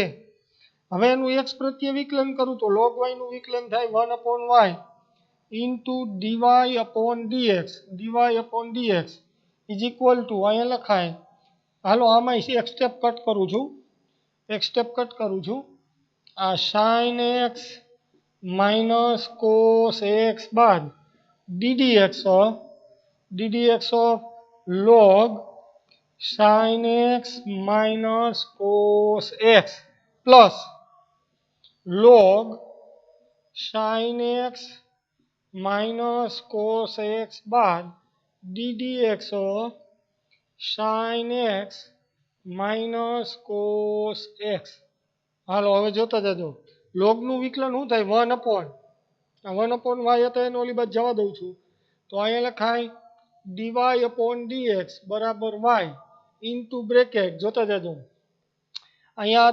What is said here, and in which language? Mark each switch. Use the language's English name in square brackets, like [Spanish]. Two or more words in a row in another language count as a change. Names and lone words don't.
[Gujarati] હવે એનું x પ્રત્યે વિકલન કરું તો [English] log y [Gujarati] નું વિકલન થાય 1/y [English] into dy upon dx is equal to [Gujarati] અહીંયા લખાય. હાલો આમાં એક સ્ટેપ કટ કરું છું આ [English] sin x minus cos x [Gujarati] બાદ [English] ddx of log sin x minus cos x plus log sin x minus cos x બાદ ddx of sin x minus cos x. [Gujarati] હાલો હવે જોતા જજો લોગનું વિકલન શું થાય 1/y હતો એને ઓલી બાજુ જવા દઉં છું તો અહીંયા લખાય [English] dy upon dx [Gujarati] બરાબર y ઇન્ટુ બ્રેકેટ જોતા જજો અહીંયા